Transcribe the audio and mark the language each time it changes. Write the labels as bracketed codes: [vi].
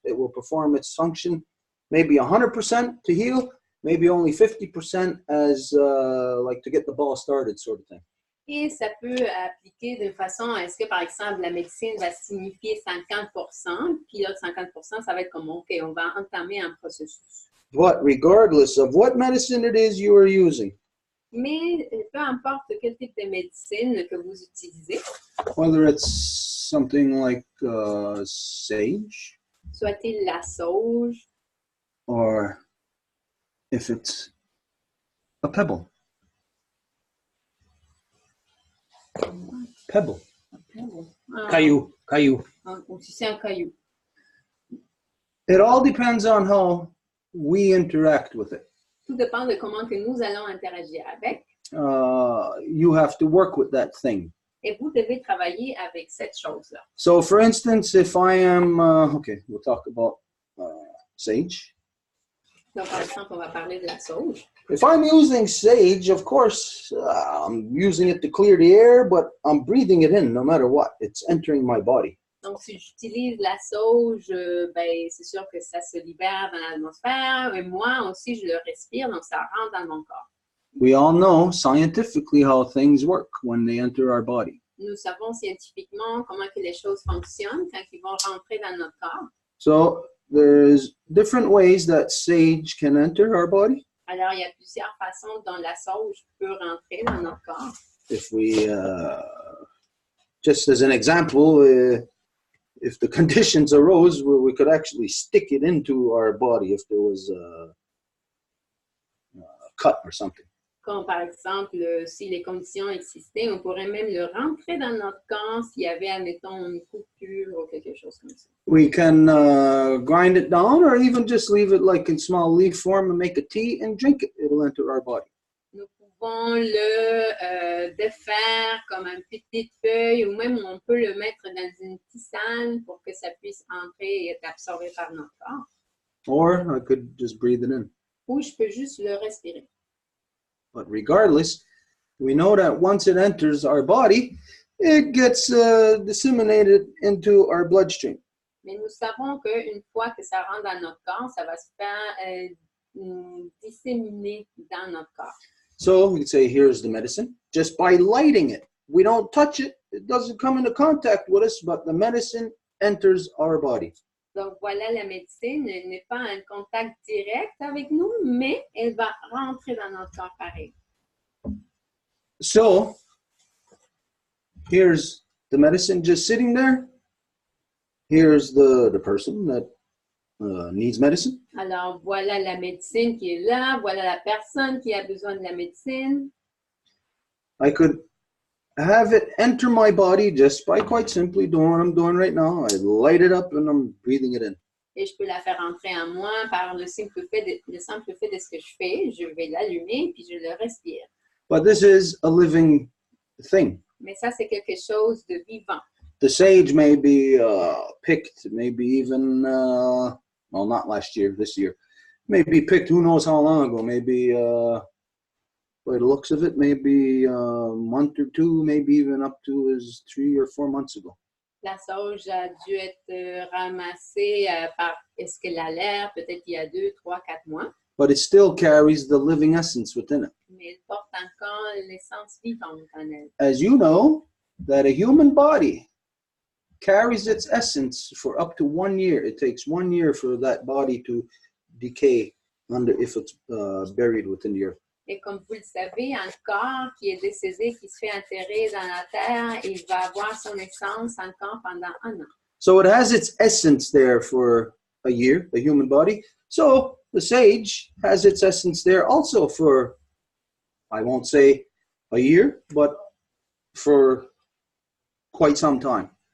[en] It will perform its function maybe 100% to heal, maybe only 50% as like to get the ball started sort of thing. [fr] Et ça peut appliquer de façon à ce que, par exemple, la médecine va signifier 50%, puis l'autre 50%, ça va être comme, OK, on va entamer un processus. [en] But regardless of what medicine it is you are using, [fr] Mais peu importe quel type de médecine que vous utilisez, [en] whether it's something like sage [fr] soit-il la sauge, [en] or if it's a pebble. [fr] Pebble. Caillou. Caillou. Ou si c'est un caillou. [en] It all depends on how we interact with it. [fr] Tout dépend de comment que nous allons interagir avec. [en] You have to work with that thing. [fr] Et vous devez travailler avec cette chose-là. [en] So, for instance, if I am, okay, we'll talk about sage. [fr] Donc, par exemple, on va parler de la sauge. [en] If I'm using sage, of course, I'm using it to clear the air, but I'm breathing it in no matter what. It's entering my body. [fr] Donc, si j'utilise la sauge, ben, c'est sûr que ça se libère dans l'atmosphère. Et moi aussi, je le respire, donc ça rentre dans mon corps. [en] We all know scientifically how things work when they enter our body. [fr] Nous savons scientifiquement comment que les choses fonctionnent quand ils vont rentrer dans notre corps. [en] So there's different ways that sage can enter our body. [fr] Alors, il y a plusieurs façons dont la sauge peut rentrer dans notre corps. [en] If we, just as an example, if the conditions arose where we could actually stick it into our body if there was a cut or something. [fr] Comme par exemple, si les conditions existaient, on pourrait même le rentrer dans notre corps s'il y avait, admettons, une coupure ou quelque chose comme ça. [en] We can grind it down or even just leave it like in small leaf form and make a tea and drink it. It'll enter our body. [fr] Nous pouvons le défaire comme une petite feuille ou même on peut le mettre dans une tisane pour que ça puisse entrer et être absorbé par notre corps. [en] Or I could just breathe it in. [fr] Ou je peux juste le respirer. [en] But regardless, we know that once it enters our body, it gets disseminated into our bloodstream. [fr] Mais nous savons qu'une fois que ça rentre dans notre corps, ça va se faire disséminer dans notre corps. [en] So we can say, here's the medicine. Just by lighting it, we don't touch it. It doesn't come into contact with us, but the medicine enters our body. [fr] Donc voilà, la médecine elle n'est pas en contact direct avec nous, mais elle va rentrer dans notre corps pareil. [en] So here's the medicine just sitting there. Here's the person that needs medicine. [fr] Alors voilà la médecine qui est là, voilà la personne qui a besoin de la médecine. [en] I could have it enter my body just by quite simply doing what I'm doing right now. I light it up and I'm breathing it in. [fr] Et je peux la faire entrer en moi par le simple fait de ce que je fais. Je vais l'allumer puis je le respire. [en] But this is a living thing. [fr] Mais ça, c'est quelque chose de vivant. [en] The sage may be picked, maybe even, well, not last year, this year. Maybe picked who knows how long ago, maybe, by the looks of it, maybe a month or two, maybe even up to as 3 or 4 months ago. [fr] La sauge a dû être ramassée par, est-ce qu'elle a l'air, peut-être il y a 2, 3, 4 mois. [en] But it still carries the living essence within it. [fr] Mais elle porte encore l'essence vivante en elle. [en] As you know, that a human body carries its essence for up to 1 year. It takes 1 year for that body to decay if it's buried within the earth. [fr] Et comme vous le savez, un corps qui est décédé, qui se fait enterrer dans la terre, il va avoir son essence encore pendant 1 an. [en] So it has its essence there for a year, the human body. So the sage has its essence there also for, I won't say a year, but for quite some time.